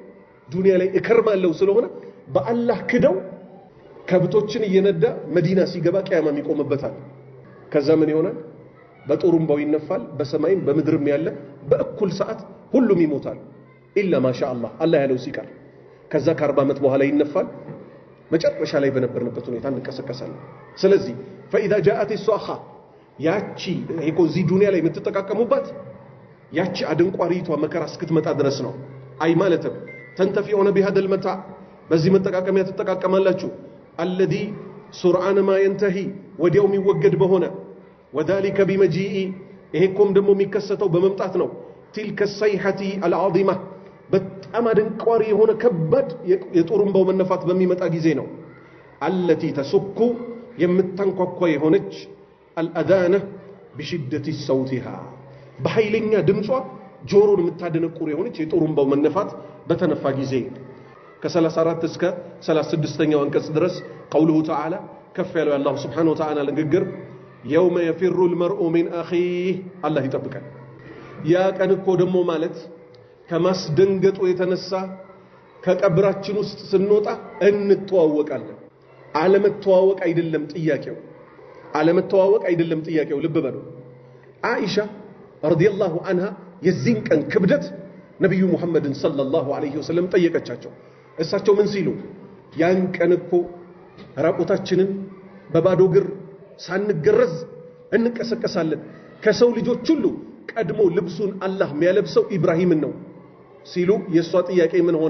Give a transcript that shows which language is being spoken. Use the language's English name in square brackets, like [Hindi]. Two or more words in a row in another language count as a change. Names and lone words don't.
[Amharic] ዱንያ ላይ እከርማለሁ ስለሆነ በአላህ ክደው ከብቶችን እየነዳ መዲና ሲገባ ቂያማ ይቆምበታል። ከዛ ምን ይሆናል? በጦሩምባው ይነፋል። በሰማይም በምድርም ያለ በእኩል ሰዓት ሁሉም ይሞታል። [Arabic] إلا ما شاء الله [Amharic] አላህ ያለው ሲቀር ከዛ ከ40 ዓመት በኋላ ይነፋል። መጨረሻ ላይ በነበርንበት ሁኔታ እንቀሰቀሳለን። ስለዚህ [Arabic] فاذا جاءت الصاخه [Amharic] ያቺ እዚህ ዱንያ ላይ የምትጠቃቀሙባት ያቺ አደንቋሪቷ መከራ እስክትመጣ ድረስ ነው። አይ ማለትም [Arabic] تنتفعون بهذا المتاع [Amharic] በዚህ መጠቃቀሚያ ተጠቃቀማላችሁ። [Arabic] الذي سرعان ما ينتهي [Amharic] ወዲያው የሚወገድ በሆነ [Arabic] وذلك بمجيء [Amharic] ይሄኮም ደግሞ የሚከሰተው በመምጣት ነው። [Arabic] تلك الصيحه العظيمه [Amharic] በጣም አደንቋሪ የሆነ ከባድ የጦሩምባው መነፋት በሚመጣ ጊዜ ነው። [Arabic] التي تسك [Amharic] የምታንኳኳ የሆነች [Arabic] الأذان بشدة صوتها [Amharic] በኃይለኛ ድምጿ ጆሮን የምታደነቁር የሆነች የጦሩምባው መነፋት በተነፋ ጊዜ ከ34 እስከ 36ኛው አንቀጽ ድረስ [Arabic] قوله تعالى [Amharic] ከፍ ያለው አላህ [Arabic] سبحانه وتعالى [Amharic] ንግግር [Arabic] يوم يفر المرء من أخيه [Amharic] الله ይጠብቀን። ያ ቀን እኮ ደግሞ ማለት ከማስደንገጡ የተነሳ ከቀብራችን ውስጥ ስንወጣ እንተዋወቃለን። አለመተዋወቅ አይደለም ጥያቄው ልብ በሉ። አይሻ [Arabic] رضي الله عنها [Amharic] የዚህን ቀን ክብደት ነብዩ ሙሐመድን [Arabic] صلى الله عليه وسلم [Amharic] ጠየቀቻቸው። እሳቸው ምን ሲሉ ያን ቀን እኮ ራቁታችንን በባዶ እግር ሳንገረዝ እንቀሰቀሳለን። ከሰው ልጆች ሁሉ ቀድሞ ልብሱን አላህ የሚያለብሰው ኢብራሂምን ነው ሲሉ የሷ ጥያቄ ምን ሆነ?